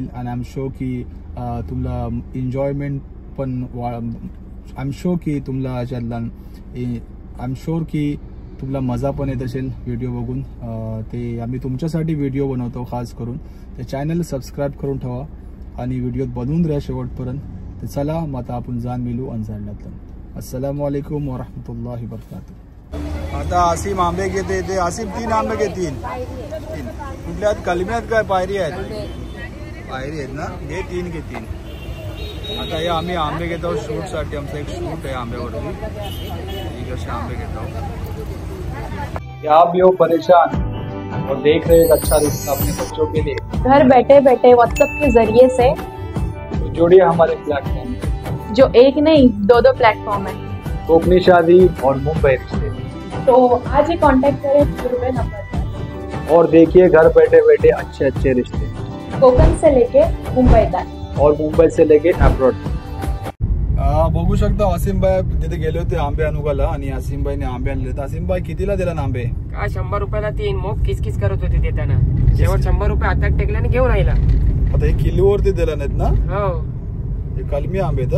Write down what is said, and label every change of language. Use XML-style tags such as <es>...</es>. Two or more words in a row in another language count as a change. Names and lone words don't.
<mr>आणि</mr> <en>I am sure</en> <mr>की तुम्हाला एन्जॉयमेंट पण</mr> <en>I am sure</en> <mr>की तुम्हाला याच्यातला</mr> <en>I am sure</en> <mr>की तुम्हाला मजा पण येत असेल व्हिडिओ बघून. ते आम्ही तुमच्यासाठी व्हिडिओ बनवतो खास करून. ते</mr> <en>channel subscribe</en> <mr>करून ठेवा आणि व्हिडिओत बनवून राहा शेवटपर्यंत. तर चला मग आता आपण जाण मिळू अंजारला.</mr> <ar>السلام عليكم ورحمة الله وبركاته.</ar> <mr>आता आसिम आंबे घेते. ते आसिम 3 आंबे घेतील. कुठल्या कलम्यात काय पायरी आहेत? पायरी आहेत ना. घे 3 घे 3. आता हे आम्ही आंबे घेतो शूटसाठी. आमचा एक शूट आहे आंब्यावरती. ठीक असे आंबे घेतो.</mr> <hi>आप भी हो परेशान और देख रहे एक अच्छा रिश्ता अपने बच्चों के लिए. घर बैठे बैठे व्हाट्सएप के जरिए से तो जुड़िए हमारे प्लेटफॉर्म जो एक नहीं 2 प्लेटफॉर्म है. कोकनी शादी और मुंबई रिश्ते. तो आज ही कांटेक्ट करें पूरे नंबर पर और देखिए घर बैठे बैठे अच्छे अच्छे रिश्ते. कोकण से लेके मुंबई तक और मुंबई से लेके अब्रॉड.</hi> <mr>बघू शकता आसिमबाई तिथे गेले होते आंबे अनुगाला आणि आसिमबाईने आंबे आणले. तर आसिमबाई कितीला दिला ना आंबे? काय 100 रुपयाला 3. मग किसकिस करत होते देताना. शेवट 100 रुपये हातात टेकल्याने घेऊन आईला. आता हे किलोवरती दिला नाहीत ना. हो हे कलमी आंबे तर.</mr>